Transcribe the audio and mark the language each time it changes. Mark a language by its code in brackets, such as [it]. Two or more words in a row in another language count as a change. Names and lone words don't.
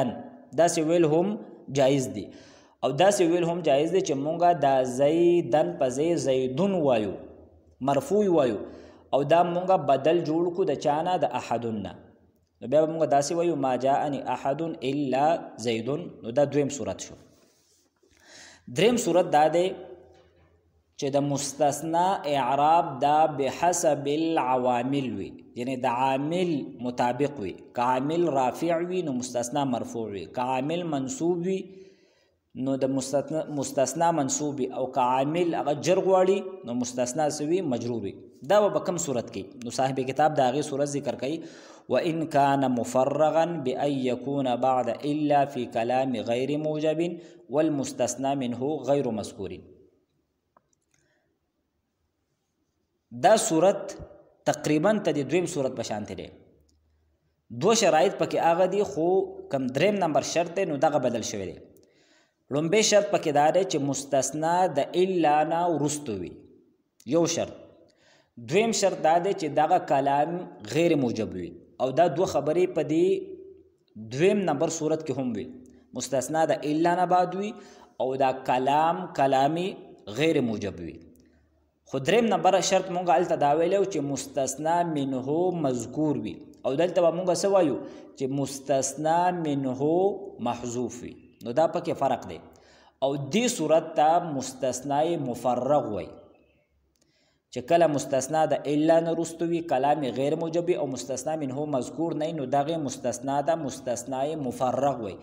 [ps] داسې ویل هم جایز دی او داسې ویل هم جایز دی چې مونږ دا زیدن په ځای زیدون وایو مرفوع وایو او دا مونږ بدل جوړ کو د چانه د احدن نه. نو بیا مونږ داسې وایو [ar] ما جاءني احد الا زید. [ps] نو دا دویم صورت شو. دریم صورت دا دی چې د مستثنا اعراب دا [ar] بحسب العوامل [ps] وي یعنی د عامل مطابق وي. که عامل رافع وي نو مستثنا مرفوع وي. که عامل منصوب وي نو د مستثنا منصوب او که عامل هغه جر غواړي نو مستثنا سوي مجرور وي. دا به کوم صورت کې نو صاحب کتاب دا هغې صورت ذکر کوي [ar] وإن كان مفرغا بأن يكون بعد إلا في كلام غير موجب والمستثنى منه غير مذكور. [ps] دا صورت تقریبا ته د دویم صورت په شان دی. دو شرایط پکې هغه دي خو کم دریم نمبر شرط دی نو دغه بدل شوی دی. لومبی شرط پکې دا دی چې مستثنا د الا نه وروسته وي یو شرط. دویم شرط دا دی چې دغه کلام غیر موجب وي او دا دو خبرې په دې دویم نمبر صورت کې هم وي. مستثنا د الا نه بعد وي او دا کلامی غیر موجب وي. خو دریم نمبر شرط مونږ هلته دا ویلی چې مستثنا منه مذکور وي او دلته به مونږ څه وایو چې مستثنا منه محذوف وي. نو دا پکې فرق دی. او دې صورت ته مستثنای مفرغ وایي چې کله مستثنا د الا نه وروسته وي کلام غیر موجب او مستثنا منه مذکور نه نو دغه مستثنا ده مستثنای مفرغ وي.